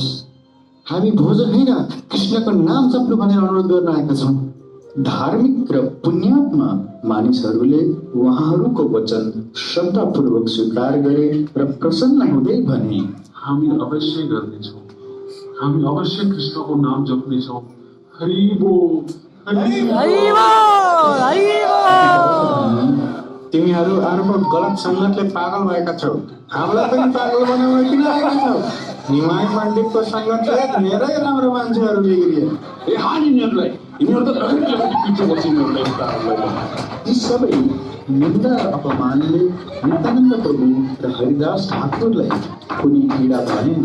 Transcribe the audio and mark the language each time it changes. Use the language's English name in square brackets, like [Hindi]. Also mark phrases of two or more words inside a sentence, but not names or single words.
[Nepali] हामी भोजन होइन, कृष्णको नाम जप्नु भनेर अनुरोध गर्न आएका छौँ। धार्मिक र पुण्यात्मा मानिसहरूले उहाँहरूको वचन श्रद्धापूर्वक स्वीकार गरे र प्रसन्न हुँदै भने, हामी अवश्य गर्नेछौँ, हामी अवश्य कृष्णको नाम जप्नेछौँ। हरि बोल, हरि बोल, हरि बोल। तिमीहरू अर्को गलत सङ्गतले पागल भएका छौ, हामीलाई पनि पागल बनाउन किन आएका छौ? निमाई पण्डितको सङ्गतले धेरै राम्रो मान्छेहरू बिग्रिए। ए हान यिनीहरूलाई, यिनीहरू त रहितले पिछे बसी यिनीहरूलाई। यी सबै निन्दा र अपमानले नित्यानन्द प्रभु र हरिदास ठाकुरलाई कुनै पीडा भनेन।